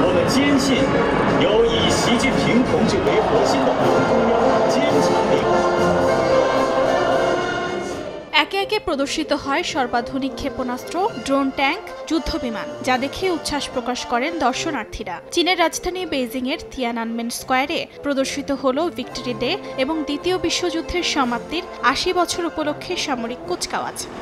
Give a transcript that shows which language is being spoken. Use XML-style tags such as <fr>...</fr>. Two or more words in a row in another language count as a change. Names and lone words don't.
<zh>的坚信，由以习近平同志为核心的党中央坚强领导。</zh> <bn>একে একে প্রদর্শিত হয় সর্বাধুনিক ক্ষেপণাস্ত্র, ড্রোন, ট্যাঙ্ক, যুদ্ধবিমান, যা দেখে উচ্ছ্বাস প্রকাশ করেন দর্শনার্থীরা। চীনের রাজধানী বেইজিংয়ের তিয়ানানমেন স্কয়ারে প্রদর্শিত হল ভিক্টরি ডে এবং দ্বিতীয় বিশ্বযুদ্ধের সমাপ্তির ৮০ বছর উপলক্ষে সামরিক কুচকাওয়াজ।</bn>